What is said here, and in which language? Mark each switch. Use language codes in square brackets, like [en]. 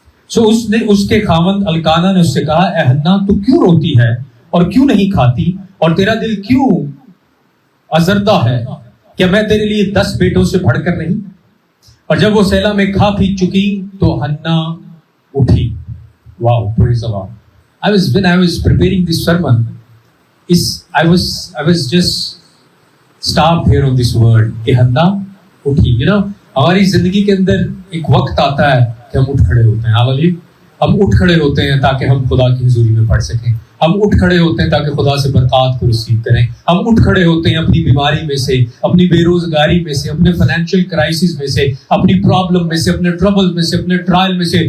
[ur] اس کے خاوند الکانا نے اس سے کہا، اے حنا تو کیوں روتی ہے اور کیوں نہیں کھاتی، اور تیرا دل کیوں آزردہ ہے؟ کیا میں تیرے لیے 10 بیٹوں سے بڑھ کر نہیں؟ اور جب وہ سیلا میں کھا پی چکی تو حنا اٹھی. [en] Wow, praise the Lord. When I was preparing this sermon, I was just stopped here on this word [ur] کہ حنا اٹھی. ہماری زندگی کے اندر ایک وقت آتا ہے کہ ہم اٹھ کھڑے ہوتے ہیں. ہاللیلویا. ہم اٹھ کھڑے ہوتے ہیں تاکہ ہم خدا کی حضوری میں پڑھ سکیں. ہم اٹھ کھڑے ہوتے ہیں تاکہ خدا سے برکات کو ریسیو کریں. ہم اٹھ کھڑے ہوتے ہیں اپنی بیماری میں سے، اپنی بے روزگاری میں سے، اپنے فائنینشیل کرائسس میں سے، اپنی پرابلم میں سے، اپنے ٹربل میں سے، اپنے ٹرائل میں سے.